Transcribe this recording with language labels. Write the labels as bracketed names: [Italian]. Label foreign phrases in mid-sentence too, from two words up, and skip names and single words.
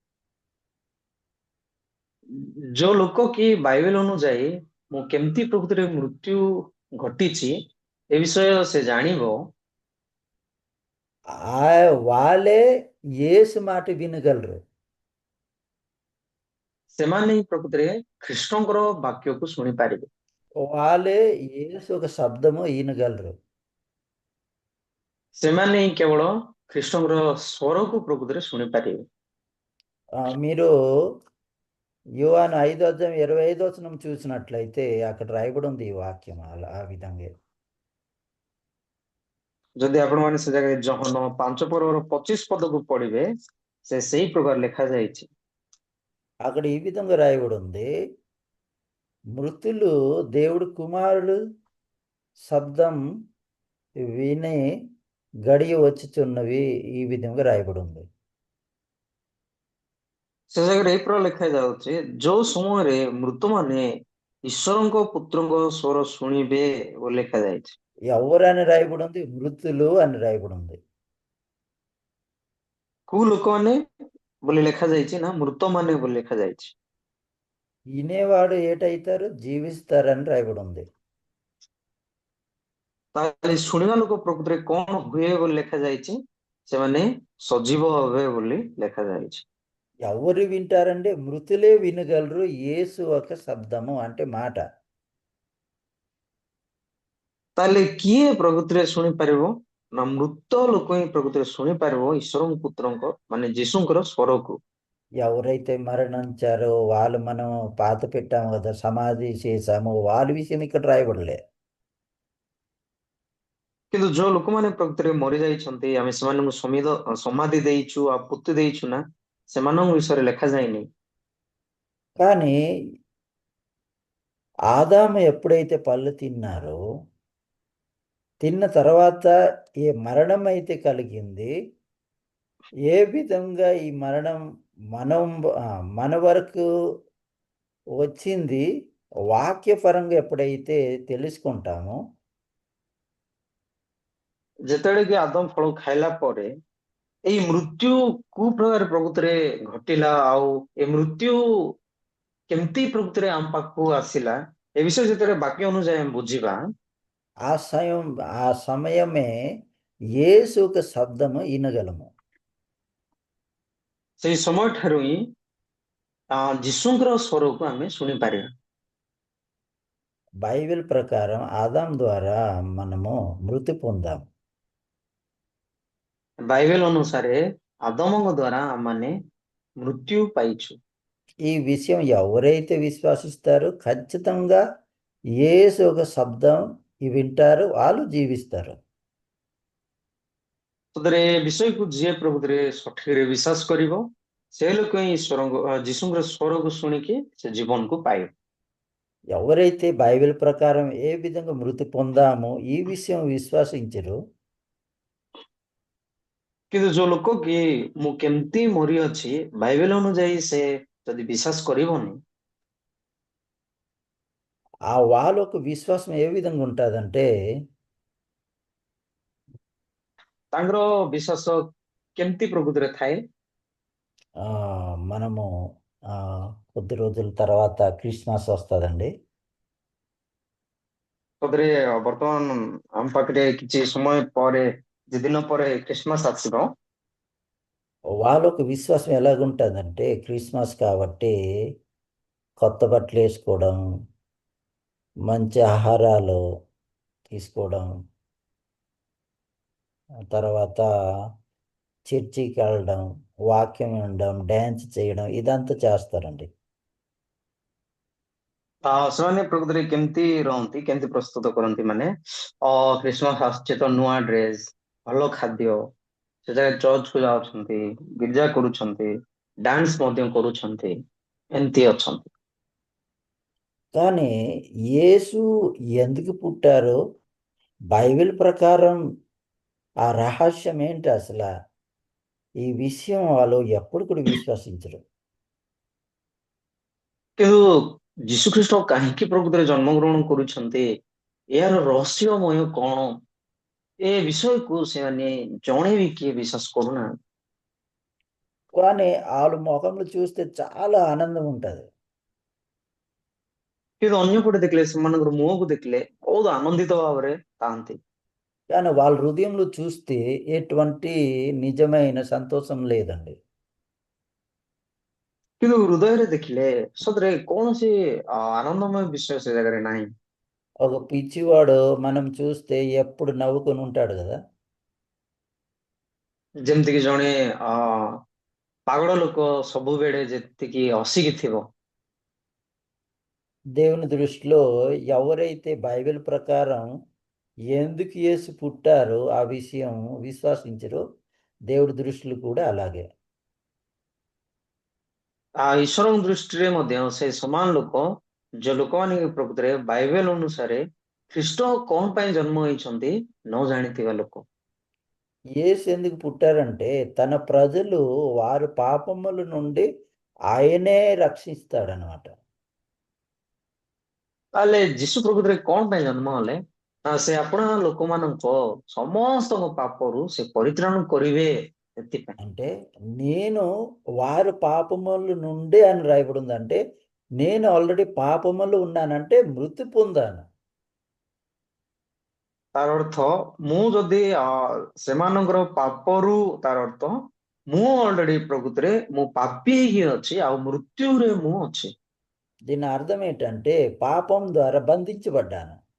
[Odia] ଯୋଉ ଲୋକ କି ବାଇବେଲ ଅନୁଯାୟୀ ମୁଁ କେମିତି ପ୍ରକୃତିରେ ମୃତ୍ୟୁ ଘଟିଛି ଏ ବିଷୟ ସେ ଜାଣିବ [Telugu] వాళ్ళే యేసు మాట వినగలరు. [Odia] ସେମାନେ ହିଁ ପ୍ରକୃତିରେ ଖ୍ରୀଷ୍ଟଙ୍କର ବାକ୍ୟକୁ ଶୁଣିପାରିବେ। [Telugu] వాళ్ళే యేసు ఒక శబ్దము వినగలరు. [Odia] ସେମାନେ ହିଁ କେବଳ ଖ୍ରୀଷ୍ଟଙ୍କର ସ୍ୱରକୁ ପ୍ରକୃତିରେ ଶୁଣିପାରିବେ। [Telugu] మీరు యోహాను 5:25 చూసినట్లయితే అక్కడ రాయబడి ఉంది ఈ వాక్యం అలా ఆ విధంగా. [Odia] ଯଦି ଆପଣମାନେ ସେ ଜାଗାରେ ଜହନ 5:25 ପଢିବେ ସେ ସେଇ ପ୍ରକାର ଲେଖାଯାଇଛି। [Telugu] అక్కడ ఈ విధంగా రాయబడి ఉంది, మృతులు దేవుడు కుమారుడు శబ్దం విని గడియ వచ్చుచున్నవి, ఈ విధంగా రాయబడి ఉంది. [Odia] ସେ ଜାଗାରେ ଏଇ ପ୍ରକାର ଲେଖାଯାଉଛି ଯୋଉ ସମୟରେ ମୃତମାନେ ଈଶ୍ୱରଙ୍କ ପୁତ୍ରଙ୍କ ସ୍ୱର ଶୁଣିବେ ବୋଲି ଲେଖାଯାଇଛି। [Telugu] ఎవరు అని రాయబడి ఉంది? మృతులు అని రాయబడి ఉంది. [Odia] କୋଉ ଲୋକମାନେ ବୋଲି ଲେଖାଯାଇଛି ନା ମୃତମାନେ ବୋଲି ଲେଖାଯାଇଛି। [Telugu] వినేవాడు ఏటైతారు? జీవిస్తారని రాయబడి ఉంది. [Odia] ତାହେଲେ ଶୁଣିବା ଲୋକ ପ୍ରକୃତିରେ କଣ ହୁଏ ବୋଲି ଲେଖାଯାଇଛି? ସେମାନେ ସଜୀବ ହେବେ ବୋଲି ଲେଖାଯାଇଛି। [Telugu] ఎవరు వింటారంటే మృతులే వినగలరు యేసు ఒక శబ్దము అంటే మాట. [Odia] ତାହେଲେ କିଏ ପ୍ରକୃତିରେ ଶୁଣିପାରିବ ନା ମୃତ ଲୋକ ହିଁ ପ୍ରକୃତିରେ ଶୁଣିପାରିବ ଈଶ୍ୱରଙ୍କ ପୁତ୍ରଙ୍କ ମାନେ ଯୀଶୁଙ୍କର ସ୍ୱରକୁ। [Telugu] ఎవరైతే మరణించారో వాళ్ళు మనం పాత పెట్టాము కదా, సమాధి చేశాము, వాళ్ళ విషయం ఇక్కడ రాయబడలే. [Odia] କିନ୍ତୁ ଯୋଉ ଲୋକମାନେ ପ୍ରକୃତିରେ ମରିଯାଇଛନ୍ତି ଆମେ ସେମାନଙ୍କୁ ସମାଧି ଦେଇଛୁ ଆଉ ପୋତି ଦେଇଛୁ ନା ସେମାନଙ୍କ ବିଷୟରେ ଲେଖାଯାଇନି। [Telugu] కానీ ఆదాము ఎప్పుడైతే పళ్ళు తిన్నారో తిన్న తర్వాత ఏ మరణం అయితే కలిగింది, ఏ విధంగా ఈ మరణం మనం మన వరకు వచ్చింది వాక్యపరంగా ఎప్పుడైతే తెలుసుకుంటామో [Odia] ଯେତେବେଳେ କି ଆଦମ ଫଳ ଖାଇଲା ପରେ ଏଇ ମୃତ୍ୟୁ କୋଉ ପ୍ରକାର ପ୍ରକୃତିରେ ଘଟିଲା ଆଉ ଏ ମୃତ୍ୟୁ କେମିତି ପ୍ରକୃତିରେ ଆମ ପାଖକୁ ଆସିଲା ଏ ବିଷୟ ଯେତେବେଳେ ବାକ୍ୟ ଅନୁଯାୟୀ ଆମେ ବୁଝିବା [Telugu] ఆ సమయమే యేసు ఒక శబ్దము వినగలము. [Odia] ସେଇ ସମୟ ଠାରୁ ହିଁ ଯୀଶୁଙ୍କର ସ୍ୱରକୁ ଆମେ ଶୁଣିପାରିବା। [Telugu] బైబిల్ ప్రకారం ఆదాం ద్వారా మనము మృతి పొందాం. [Odia] ବାଇବେଲ ଅନୁସାରେ ଆଦମଙ୍କ ଦ୍ୱାରା ଆମମାନେ ମୃତ୍ୟୁ ପାଇଛୁ। [Telugu] ఈ విషయం ఎవరైతే విశ్వాసిస్తారో ఖచ్చితంగా యేసు ఒక శబ్దం వింటారు, వాళ్ళు జీవిస్తారు. [Odia] ସତରେ ଏ ବିଷୟକୁ ଯିଏ ପ୍ରକୃତିରେ ସଠିକରେ ବିଶ୍ୱାସ କରିବ ସେ ଲୋକ ହିଁ ଯୀଶୁଙ୍କର ସ୍ୱରକୁ ଶୁଣିକି ସେ ଜୀବନକୁ ପାଇବ। [Telugu] ఎవరైతే బైబిల్ ప్రకారం ఏ విధంగా మృతి పొందామో ఈ విషయం విశ్వసించరు, [Odia] କିନ୍ତୁ ଯୋଉ ଲୋକ କି ମୁଁ କେମିତି ମରିଅଛି ବାଇବେଲ ଅନୁଯାୟୀ ସେ ଯଦି ବିଶ୍ୱାସ କରିବନି, [Telugu] ఆ వాళ్ళకు విశ్వాసం ఏ విధంగా ఉంటుందంటే [Odia] ତାଙ୍କର ବିଶ୍ୱାସ କେମିତି ପ୍ରକୃତିରେ ଥାଏ? [Telugu] మనము కొద్ది రోజుల తర్వాత క్రిస్మస్ వస్తుందండి. [Odia] ସତରେ ବର୍ତ୍ତମାନ ଆମ ପାଖରେ କିଛି ସମୟ ପରେ ଦିନ ପରେ ଖ୍ରୀଷ୍ଟମାସ ଆସିବ। [Telugu] వాళ్ళకు విశ్వాసం ఎలాగుంటుందంటే క్రిస్మస్ కాబట్టి కొత్త బట్టలు వేసుకోవడం, మంచి ఆహారాలు తీసుకోవడం, తర్వాత చర్చికి వెళ్ళడం, వాక్యం వినడం, డ్యాన్స్ చేయడం ఇదంతా చేస్తారండి. [Odia] ସେମାନେ ପ୍ରକୃତିରେ କେମିତି ରହନ୍ତି, କେମିତି ପ୍ରସ୍ତୁତ କରନ୍ତି? ମାନେ ଖ୍ରୀଷ୍ଟମାସ ଆସୁଛି ତ ନୂଆ ଡ୍ରେସ, ଭଲ ଖାଦ୍ୟ, ସେ ଜାଗାରେ ଚର୍ଚ୍ଚକୁ ଯାଉଛନ୍ତି, ଗିର୍ଜା କରୁଛନ୍ତି, ଡାନ୍ସ ମଧ୍ୟ କରୁଛନ୍ତି, ଏମିତି ଅଛନ୍ତି। [Telugu] కానీ యేసు ఎందుకు పుట్టారో బైబిల్ ప్రకారం ఆ రహస్యం ఏంటి అసలు, ఈ విషయం వాళ్ళు ఎప్పుడు కూడా విశ్వసించరు. [Odia] କିନ୍ତୁ ଯୀଶୁ ଖ୍ରୀଷ୍ଟ କାହିଁକି ପ୍ରକୃତିରେ ଜନ୍ମଗ୍ରହଣ କରୁଛନ୍ତି, ଏହାର ରହସ୍ୟମୟ କଣ, ଏ ବିଷୟକୁ ସେମାନେ ଜଣେ ବି କିଏ ବିଶ୍ୱାସ କରୁନାହାନ୍ତି। [Telugu] కానీ వాళ్ళ ముఖంలో చూస్తే చాలా ఆనందం ఉంటుంది. [Odia] କିନ୍ତୁ ଅନ୍ୟପଟେ ଦେଖିଲେ ସେମାନଙ୍କର ମୁହଁକୁ ଦେଖିଲେ ବହୁତ ଆନନ୍ଦିତ ଭାବରେ ଥାଆନ୍ତି। [Telugu] కానీ వాళ్ళ హృదయంలో చూస్తే ఎటువంటి నిజమైన సంతోషం లేదండి. [Odia] କିନ୍ତୁ ହୃଦୟରେ ଦେଖିଲେ ସତରେ କୌଣସି ଆନନ୍ଦମୟ ବିଷୟ ସେ ଜାଗାରେ ନାହିଁ। [Telugu] ఒక పిచ్చివాడు మనం చూస్తే ఎప్పుడు నవ్వుకొని ఉంటాడు కదా. [Odia] ଯେମିତିକି ଜଣେ ପାଗଳ ଲୋକ ସବୁବେଳେ ଯେତିକି ହସିକି ଥିବ, [Telugu] దేవుని దృష్టిలో ఎవరైతే బైబిల్ ప్రకారం ఎందుకు యేసు పుట్టారో ఆ విషయం విశ్వసించరో దేవుడి దృష్టిలో కూడా అలాగే. [Odia] ଈଶ୍ୱରଙ୍କ ଦୃଷ୍ଟିରେ ମଧ୍ୟ ସେ ସମାନ ଲୋକ ଯୋଉ ଲୋକମାନେ କି ପ୍ରକୃତିରେ ବାଇବେଲ ଅନୁସାରେ ଖ୍ରୀଷ୍ଟ କଣ ପାଇଁ ଜନ୍ମ ହେଇଛନ୍ତି ନ ଜାଣିଥିବା ଲୋକ। [Telugu] యేసు ఎందుకు పుట్టారంటే తన ప్రజలు వారి పాపముల నుండి ఆయనే రక్షిస్తాడనమాట. [Odia] ତାହେଲେ ଯୀଶୁ ପ୍ରକୃତିରେ କଣ ପାଇଁ ଜନ୍ମ ହେଲେ? ନା ସେ ଆପଣା ଲୋକମାନଙ୍କ ସମସ୍ତଙ୍କ ପାପରୁ ସେ ପରିତ୍ରାଣ କରିବେ ସେଥିପାଇଁ। [Telugu] అంటే నేను వారి పాపముల నుండి అని రాయబడి ఉందంటే నేను ఆల్రెడీ పాపములు ఉన్నానంటే మృతి పొందాను. [Odia] ତାର ଅର୍ଥ ମୁଁ ଯଦି ସେମାନଙ୍କର ପାପରୁ, ତାର ଅର୍ଥ ମୁଁ ଅଲରେଡି ପ୍ରକୃତିରେ ମୁଁ ପାପୀ ହେଇକି ଅଛି ଆଉ ମୃତ୍ୟୁରେ ମୁଁ ଅଛି। [Telugu] దీని అర్థం ఏంటంటే పాపం ద్వారా బంధించబడ్డాను.